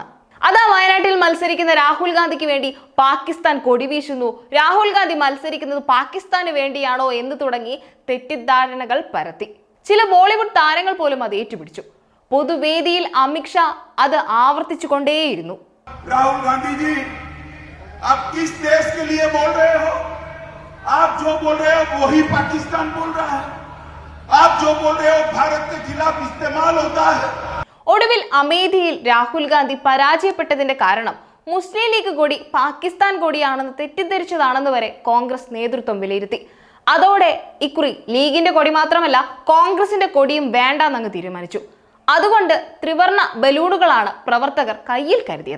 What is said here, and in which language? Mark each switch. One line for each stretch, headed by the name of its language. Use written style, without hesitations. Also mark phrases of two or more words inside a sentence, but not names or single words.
Malayalam: അതാ വയനാട്ടിൽ മത്സരിക്കുന്ന രാഹുൽ ഗാന്ധിക്ക് വേണ്ടി പാകിസ്ഥാൻ കൊടി വീശുന്നു, രാഹുൽ ഗാന്ധി മത്സരിക്കുന്നത് പാകിസ്ഥാന് വേണ്ടിയാണോ എന്ന് തുടങ്ങി തെറ്റിദ്ധാരണകൾ പരത്തി. ചില ബോളിവുഡ് താരങ്ങൾ പോലും അത് ഏറ്റുപിടിച്ചു. പൊതുവേദിയിൽ അമിത് ഷാ അത് ആവർത്തിച്ചു കൊണ്ടേയിരുന്നു.
Hindi: രാഹുൽ ഗാന്ധി आप किस देश के लिए बोल रहे हो? आप जो बोल रहे हो वही पाकिस्तान बोल रहा है. आप जो बोल रहे हो भारत के खिलाफ इस्तेमाल होता है.
Malayalam: ഒടുവിൽ അമേഠിയിൽ രാഹുൽ ഗാന്ധി പരാജയപ്പെട്ടതിന്റെ കാരണം മുസ്ലിം ലീഗ് കൊടി പാകിസ്ഥാൻ കൊടിയാണെന്ന് തെറ്റിദ്ധരിച്ചതാണെന്ന് വരെ കോൺഗ്രസ് നേതൃത്വം വിലയിരുത്തി. അതോടെ ഇക്കുറി ലീഗിന്റെ കൊടി മാത്രമല്ല കോൺഗ്രസിന്റെ കൊടിയും വേണ്ടാന്നങ്ങ് തീരുമാനിച്ചു. അതുകൊണ്ട് ത്രിവർണ ബലൂണുകളാണ് പ്രവർത്തകർ കയ്യിൽ കരുതിയത്.